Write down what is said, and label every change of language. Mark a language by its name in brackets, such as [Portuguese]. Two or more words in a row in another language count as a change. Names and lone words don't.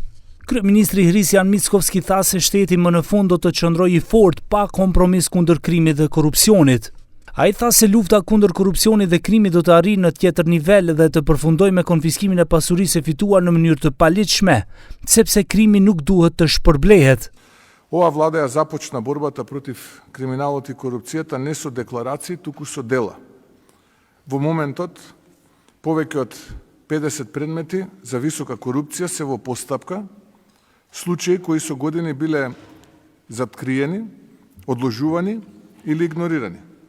[Albanian] Kryeministri Hrisjan Mickovski tha se shteti më në fund do të qëndrojë i fortë pa kompromis kundër krimit dhe korrupsionit. Ai tha se lufta kundër korrupsionit dhe krimit do të arrijë në tjetër nivel dhe të përfundojë me konfiskimin e pasurisë e fituar në mënyrë të paligjshme, sepse krimi nuk duhet të shpërblehet. [Macedonian] Ova vlada ја започна борбата против криминалот и корупцијата не со декларации, туку со дела. Во моментот, повеќе од 50 предмети за висока корупција се во постапка, случаи кои со години биле заткриени, одложувани или игнорирани.